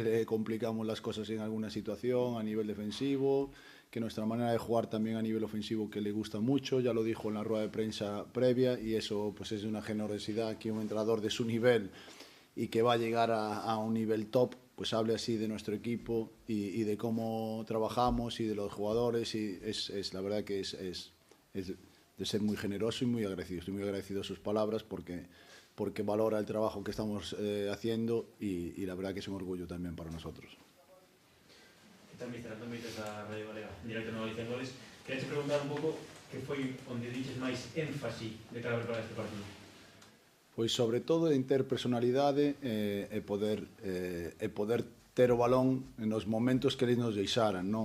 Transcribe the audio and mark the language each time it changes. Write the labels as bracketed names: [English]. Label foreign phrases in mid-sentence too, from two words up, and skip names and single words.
[Spanish] le complicamos las cosas en alguna situación a nivel defensivo, que nuestra manera de jugar también a nivel ofensivo que le gusta mucho, ya lo dijo en la rueda de prensa previa y eso pues es de una generosidad que un entrenador de su nivel y que va a llegar a un nivel top, pues hable así de nuestro equipo y de cómo trabajamos y de los jugadores y es la verdad que es de ser muy generoso y muy agradecido. Estoy muy agradecido a sus palabras porque valora el trabajo que estamos haciendo y la verdad que es un orgullo también para nosotros. ¿Qué tal, mister? [Galician] Antón Vites a Radio Galega, en directo no Galicia en Goles. Quería preguntar un pouco que foi onde diches máis énfasis de cara a preparar este partido. Pois sobre todo en ter personalidade e poder ter o balón nos momentos que eles nos deixaran, no?